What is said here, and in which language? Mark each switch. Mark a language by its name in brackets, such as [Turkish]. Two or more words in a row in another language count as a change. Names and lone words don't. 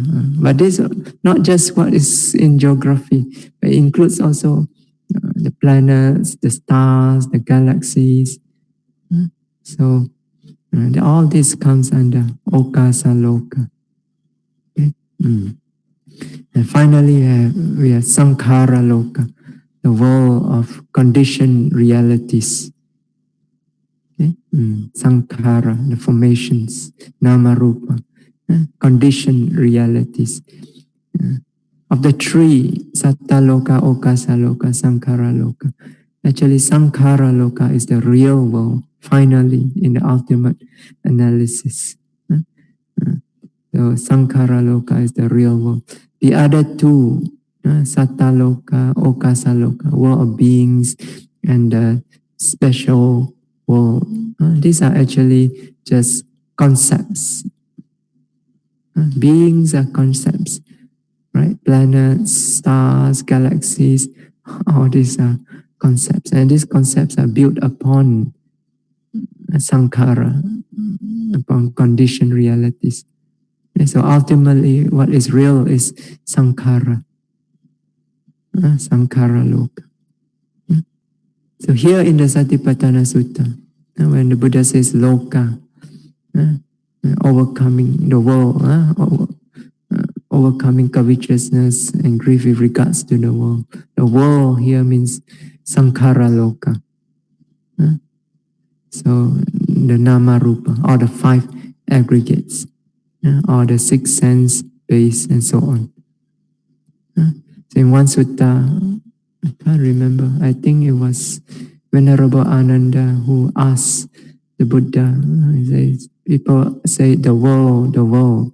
[English] But this not just what is in geography, but it includes also the planets, the stars, the galaxies. So all this comes under [Pali] okasa loka. [English] Okay? And finally, we have [Pali] sankhara loka, [English] the world of conditioned realities. Okay? Sankhara, the formations, [Pali] nama rupa, [English] conditioned realities. Of the three, [Pali] satta loka, okasa loka, sankhara loka. [English] Actually, [Pali] sankhara loka [English] is the real world, finally, in the ultimate analysis. So [Pali] sankhara loka [English] is the real world. The other two, [Pali] satta loka, okasa loka, [English] world of beings, and the special world. These are actually just concepts. Beings are concepts, right? Planets, stars, galaxies, all these are concepts. And these concepts are built upon sankhara, upon conditioned realities. And so ultimately, what is real is sankhara, [Pali] sankhara loka. [English] So here in the Satipatthana Sutta, when the Buddha says loka, overcoming the world, overcoming covetousness and grief with regards to the world. The world here means [Pali] sankhara loka. [English] So the [Pali] nama rupa, [English] all the five aggregates, all the six sense base and so on. So in one sutta, I can't remember, I think it was Venerable Ananda who asked the Buddha, people say the world, the world.